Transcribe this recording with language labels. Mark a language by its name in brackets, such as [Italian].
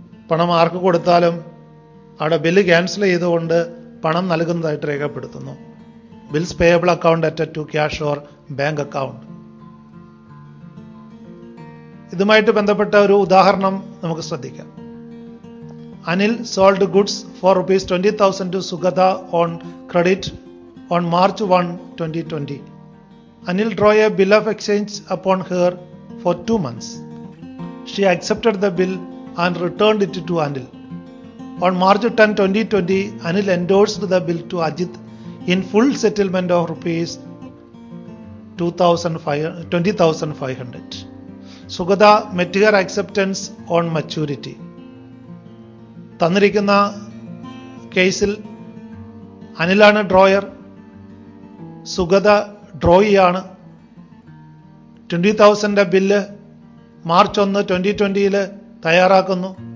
[Malayalam] പണം ആർക്ക് കൊടുത്താലും അവിടെ ബില്ല് ക്യാൻസൽ ചെയ്തുകൊണ്ട് പണം നൽകുന്നതായിട്ട് രേഖപ്പെടുത്തുന്നു. [English] Bills payable account ഡെറ്റഡ് to cash or bank account. [Malayalam] ഇതുമായിട്ട് ബന്ധപ്പെട്ട ഒരു ഉദാഹരണം നമുക്ക് ശ്രദ്ധിക്കാം. [English] Anil sold goods for rupees 20,000 to Sugata on credit on March 1, 2020. Anil drew a bill of exchange upon her for 2 months. She accepted the bill and returned it to Anil. On March 10, 2020, Anil endorsed the bill to Ajit in full settlement of rupees 20,500. Sugatha met her acceptance on maturity. [Malayalam] തന്നിരിക്കുന്ന കേസിൽ അനിലാണ് drawer, Sugatha ഡ്രോയിയാണ്. 20,000 bill March 1, 2020 തയ്യാറാക്കുന്നു.